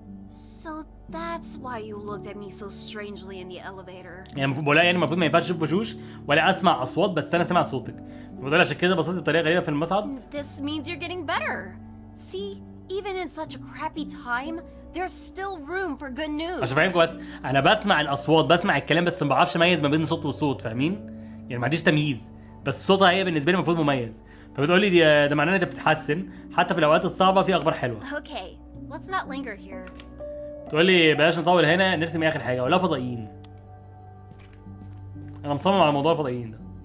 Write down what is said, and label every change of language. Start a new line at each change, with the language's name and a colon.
English: So that's why you looked at me so strangely in the elevator.
Arabic: يعني بقولها يعني المفروض ما ينفعش اشوف وشوش ولا اسمع اصوات، بس انا سامع صوتك. بقول عشان كده بصيت بطريقه غريبه في المصعد.
English: This means you're getting better. See, even in such a crappy time, there's still room for good news.
Arabic: عشان فاهمكم بس، انا بسمع الاصوات، بسمع الكلام، بس ما بعرفش اميز ما بين صوت وصوت، فاهمين؟ يعني ما عنديش تمييز، بس صوتها هي بالنسبه لي المفروض مميز. فبتقول لي ده معناه ان انت بتتحسن حتى في الاوقات الصعبه، في اخبار حلوه.
English: Okay, let's not linger here.
Arabic: تقول لي بلاش نطول هنا، نرسم اخر حاجه ولا فضائيين. انا مصمم على موضوع الفضائيين ده.